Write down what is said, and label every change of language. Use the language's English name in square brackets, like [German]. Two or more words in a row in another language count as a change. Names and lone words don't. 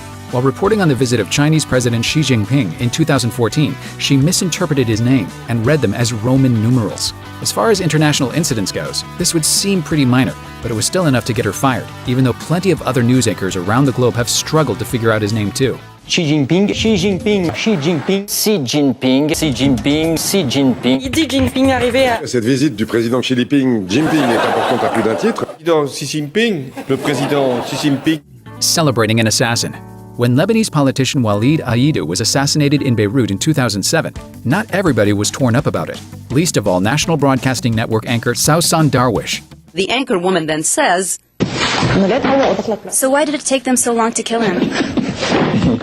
[English] While reporting on the visit of Chinese President Xi Jinping in 2014, she misinterpreted his name and read them as Roman numerals. As far as international incidents goes, this would seem pretty minor, but it was still enough to get her fired, even though plenty of other news anchors around the globe have struggled to figure out his name too. Xi Jinping, Xi Jinping, Xi Jinping, Xi Jinping, Xi Jinping, Xi Jinping. [French] Il dit Jinping arrivé à... Cette visite du président Xi Jinping est importante à plus d'un titre. Le président Xi Jinping. [English] Celebrating an assassin. When Lebanese politician Walid Aidou was assassinated in Beirut in 2007, not everybody was torn up about it, least of all National Broadcasting Network anchor Sausan Darwish. The anchor woman then says, "So why did it take them so long to kill him?"